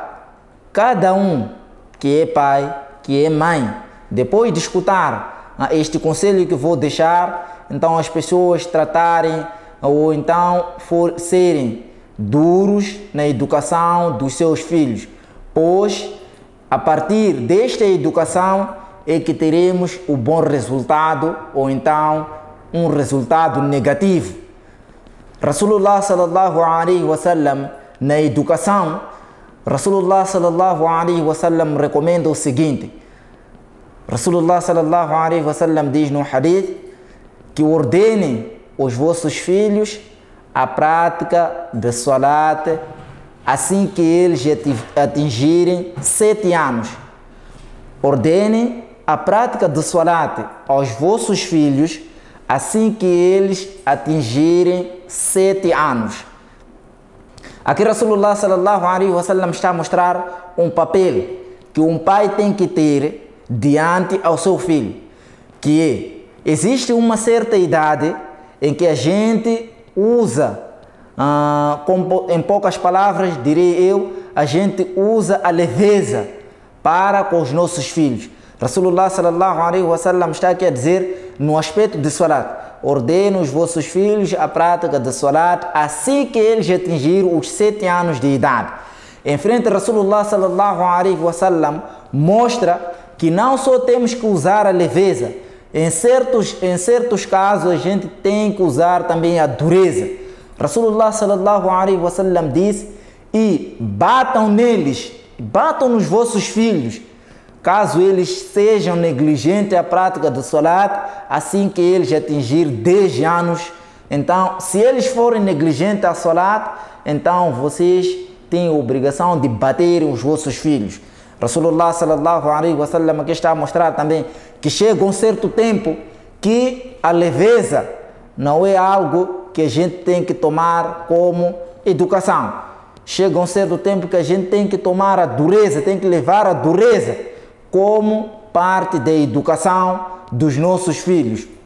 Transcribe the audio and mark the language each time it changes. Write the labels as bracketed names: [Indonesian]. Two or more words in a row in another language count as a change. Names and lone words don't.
[Portuguese] cada um que é pai, que é mãe, depois de escutar este conselho que vou deixar, então as pessoas tratarem ou então serem duros na educação dos seus filhos, pois a partir desta educação é que teremos o bom resultado ou então um resultado negativo. [Arabic] رسول الله صلى الله عليه وسلم, [Portuguese] na educação, [Arabic] رسول الله صلى الله عليه وسلم [Portuguese] recomenda o seguinte. [Arabic] رسول الله صلى الله عليه وسلم [Portuguese] diz no hadith que ordenem os vossos filhos a prática de salat assim que eles atingirem 7 anos. Ordenem a prática de salat aos vossos filhos assim que eles atingirem 7 anos. Aqui [Arabic] رسول الله صلى الله عليه وسلم [Portuguese] está a mostrar um papel que um pai tem que ter diante ao seu filho, que existe uma certa idade em que a gente usa, em poucas palavras direi eu, a gente usa a leveza para com os nossos filhos. [Arabic] رسول الله صلى الله عليه وسلم [Portuguese] está aqui a dizer no aspecto de salat: ordene os vossos filhos a prática de salat assim que eles atingirem os 7 anos de idade. Em frente, [Arabic] رسول الله صلى الله عليه وسلم [Portuguese] mostra que não só temos que usar a leveza, em certos casos a gente tem que usar também a dureza. [Arabic] رسول الله صلى الله عليه وسلم [Portuguese] disse: e batam neles, batam nos vossos filhos, caso eles sejam negligentes à prática do salat, assim que eles atingirem 10 anos. Então, se eles forem negligentes à salat, então vocês têm a obrigação de baterem os vossos filhos. [Arabic] رسول الله صلى الله عليه وسلم [Portuguese] aqui está a mostrar também que chega um certo tempo que a leveza não é algo que a gente tem que tomar como educação. Chega um certo tempo que a gente tem que tomar a dureza, tem que levar a dureza como parte da educação dos nossos filhos.